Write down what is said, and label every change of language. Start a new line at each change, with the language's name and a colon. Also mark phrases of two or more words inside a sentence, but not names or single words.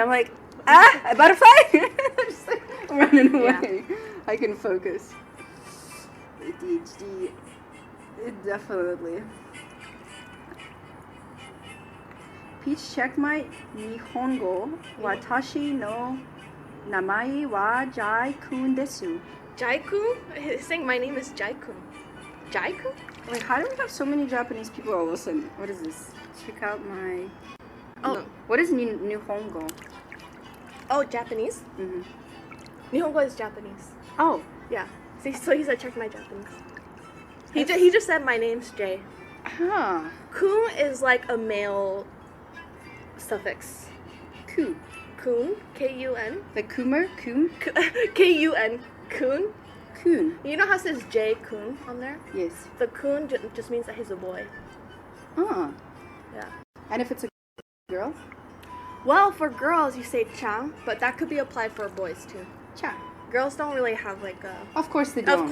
English: I'm like, a butterfly. Just like running away. Yeah. I can focus. ADHD, definitely. Peach, check my Nihongo.
Japanese: 私の名前はJai-kunです.
English: Jai-kun? He's saying my name is Jai-kun. Jai-kun? Wait, how do we have so many Japanese people all of a sudden? What is this? Check out my... Oh. No. What is Nihongo? Oh, Japanese? Mm-hmm. Nihongo is Japanese. Oh. Yeah. See, so he said check my Japanese. He just said my name's Jay. Huh. Kun is like a male suffix. Kun. Kun. K-U-N. Like Coomer? Kun? K-U-N. Kun. Kun. You know how it says J Kun on there? Yes. The Kun just means that he's a boy. Ah. Yeah. And if it's a girl? Well, for girls you say Chang, but that could be applied for boys too. Chang. Girls don't really have like a... Of course they don't.